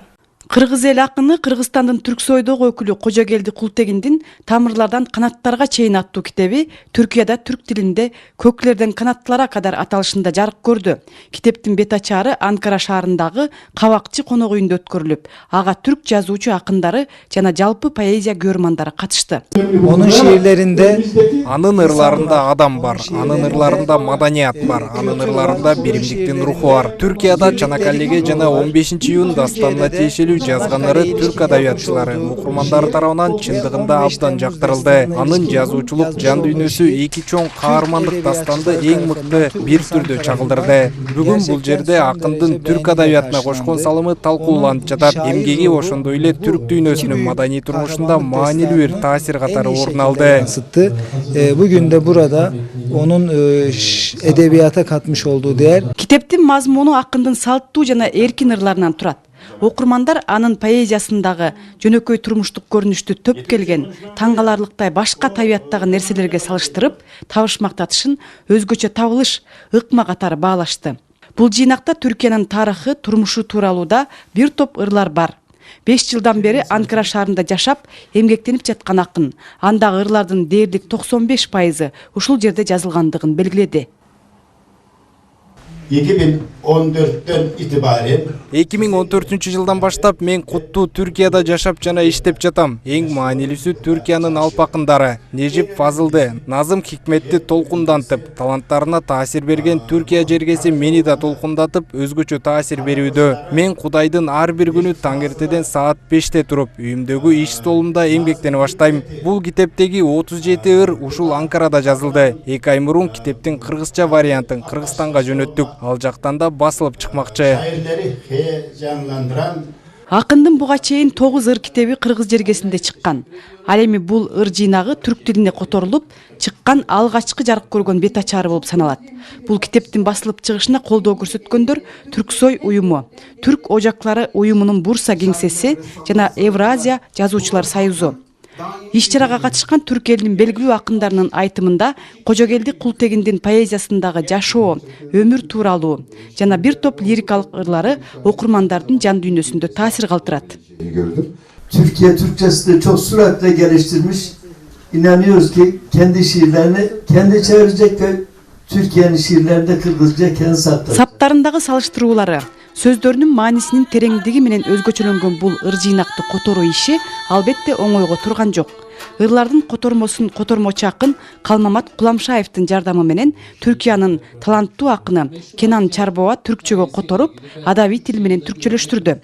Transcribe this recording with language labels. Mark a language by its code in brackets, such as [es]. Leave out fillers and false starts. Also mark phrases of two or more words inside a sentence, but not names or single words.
[ky] Кыргыз эл акыны Кыргызстандын Түрксойдогу өкүлү Кожогелди Култегиндин «Тамырлардан канаттарга чейин» аттуу китеби Түркияда түрк тилинде «Көклерден канаттылара кадар» аталышында жарык көрдү. Китептин бет ачары Анкара шаарындагы Кабакчы конок үйүндө өткөрүлүп, ага түрк жазуучу акындары жана жалпы поэзия көрмандары катышты. [tr] Onun şiirlerinde [ky] анын ырларында адам бар, анын ырларында маданият бар, анын ырларында биримдиктин руху бар. Түркияда Чанакалеге жана 15-июнь дастанына тиешелүү жазганлары түрк адабиятчылары окурмандары тарабынан чындыгында абдан жактырылды. Анын жазуучулук жан дүйнөсү эки чоң каармандык дастанды эң мыкты бир түрдө чагылдырды. Бүгүн бул жерде акындын түрк адабиятына кошкон салымы талкууланып жатат. Эмгеги ошондой эле түрк дүйнөсүнүн маданий турмушунда маанилүү бир таасир катары орун алды. [tr] Bugün de burada onun edebiyata katmış olduğu değer. [ky] Китептин мазмуну акындын салттуу жана эркин ырларынан турат. Окурмандар анын поэзиясындагы жөнөкөй турмуштук көрүнүштү төп келген, таң каларлыктай башка табияттагы нерселерге салыштырып, табышмактатышын өзгөчө табылыш, ыкма катары баалашты. Бул жыйнакта Түркиянын тарыхы, турмушу тууралуу да бир топ ырлар бар. 5 жылдан бери Анкара шаарында жашап, эмгектенип жаткан акын андагы ырлардын дээрлик 95% ушул жерде жазылгандыгын белгиледи. [tr] 2014'ten itibaren [ky] 2014 жылдан баштап мен куттуу Түркияда жашап жана иштеп жатам. Эң маанилүүсү Түркиянын алп акындары Нежип Фазылды, Назым Хикметти толкундантып, таланттарына таасир берген Түркия жергеси мени да толкундатып, өзгөчө таасир берүүдө. Мен Кудайдын ар бир күнү таң эртеден саат 5те туруп, үйүмдөгү иш столумда эмгектене баштайм. Бул китептеги 37 ыр ушул Анкарада жазылды. 2 ай мурун китептин кыргызча вариантын Кыргызстанга жөнөттүк. Ал жактан да басылып чыкмакчы. [tr] şairleri heyecanlandıran [ky] Акындын буга чейин 9 ыр китеби кыргыз жергесинде чыккан. Ал эми бул ыр жыйнагы түрк тилине которулуп чыккан алгачкы жарык көргөн бет ачары болуп саналат. Бул китептин басылып чыгышына колдоо көрсөткөндөр Түрксой уюму, Түрк ожаклары уюмунун Бурса кеңсеси жана Евразия жазуучулар союзу. Иш-чарага катышкан түрк элинин белгилүү акындарынын айтымында Кожогелди Култегиндин поэзиясындагы жашоо, өмүр тууралуу жана бир топ лирикалык ырлары окурмандардын жан дүйнөсүндө таасир калтырат. [tr] Türkiye Türkçesini de çok süratle geliştirmiş. İnanıyoruz ki kendi şiirlerini kendi çevirecek ve Türkiye'nin şiirlerini de Kırgızca kendi sattıracak. [ky] Саптарындагы салыштыруулары, сөздөрүнүн маанисинин тереңдиги менен өзгөчөлөнгөн бул ыр жыйнакты которуу иши албетте оңойго турган жок. Ырлардын котормосун котормочу акын Калмамат Куламшаевдин жардамы менен Түркиянын таланттуу акыны Кенан Чарбова түркчөгө которуп, адабий тил менен түркчөлөштүрдү.